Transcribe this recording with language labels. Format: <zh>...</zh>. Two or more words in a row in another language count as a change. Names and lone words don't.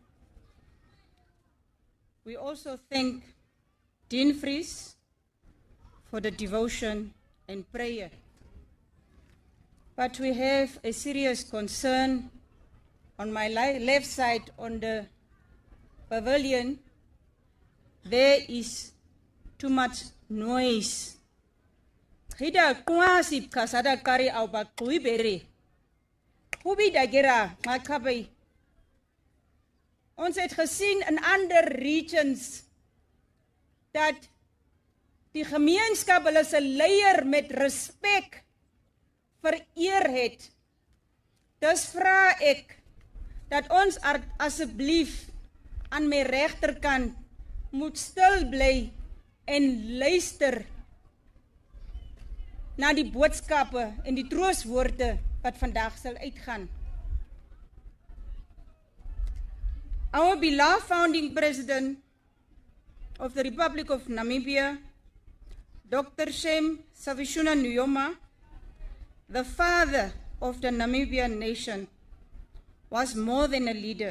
<en>We also thank Dean Vries for the devotion and prayer. But we have a serious concern on my left side on the pavilion. There is too much noise. Hida kwasip kasada kari au ba kuibere. Hubi dagira makabai.</en> <af>Ons het gesien in ander regions dat die gemeenskap hulle se leier met respek vereer het. Dus vra ek dat ons asseblief aan my regterkant moet stil bly en luister na die boodskappe en die troostwoorde wat vandag sal uitgaan.</af> <en>Our beloved founding president of the Republic of Namibia, Dr. Sam Savishuna Nujoma, the father of the Namibian nation, was more than a leader.</en>